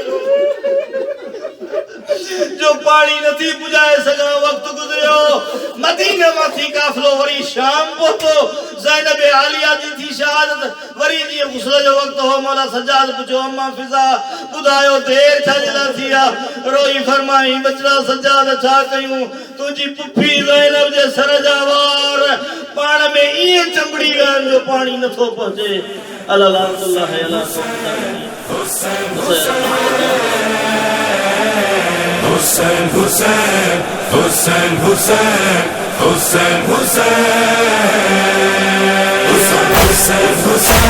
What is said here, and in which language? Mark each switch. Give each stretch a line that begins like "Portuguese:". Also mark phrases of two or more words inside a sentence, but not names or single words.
Sindhi: जो पानी नथी पुॼाए सघां वक्त गुज़रियो मदीने मां थी काफ़िलो वरी शाम पहुतो ज़ैनब आलिया जी थी शहादत वरी जीअं गुस्ल जो वक्त हो मौला सज्जाद पुछो अम्मा फिज़ा ॿुधायो देर छा जे लाइ थी आहे रोई फरमाई बचड़ा सज्जाद छा कयूं तुंहिंजी पुफी ज़ैनब जे सर जा वार पाण में ईअं चंबड़ी विया आहिनि जो पाणी नथो पहुचे अल्लाह Hussein, Hussein, Hussein, Hussein, Hussein, Hussein, Hussein, Hussein, Hussein.